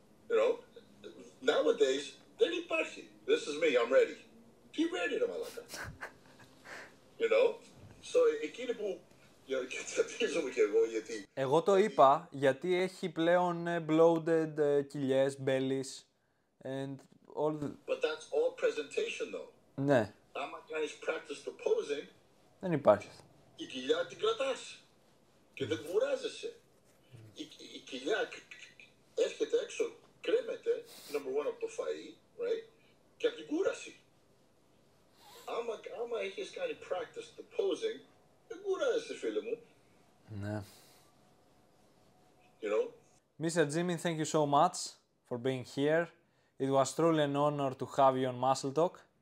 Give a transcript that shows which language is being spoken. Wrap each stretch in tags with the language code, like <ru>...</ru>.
<en>You know, nowadays,</en> <el>δεν υπάρχει.</el> <en>This is me, I'm ready.</en> <el>Τι ready ρε μαλάκα.</el> <en>You know,</en> <el>so εκείνη που καταπίζομαι και εγώ γιατί... Εγώ το είπα γιατί έχει πλέον bloated κοιλιές,</el> <en>bellies and all the... But that's all presentation though.</en> <el>Ναι. Άμα κάνεις practice το posing, δεν υπάρχει. Η κοιλιά την κρατάς και δεν κουράζεσαι. Η κοιλιά έρχεται έξω, κρέμεται,</el> <en>number one</en> <el>από το φαΐ, right, και από την κούραση. Άμα έχεις κάνει practice το posing, δεν κουράζεσαι φίλε μου. Ναι.</el> <en>You know? Mr. Jimmy, thank you so much for being here. It was truly an honor to have you on MuscleTalk.</en>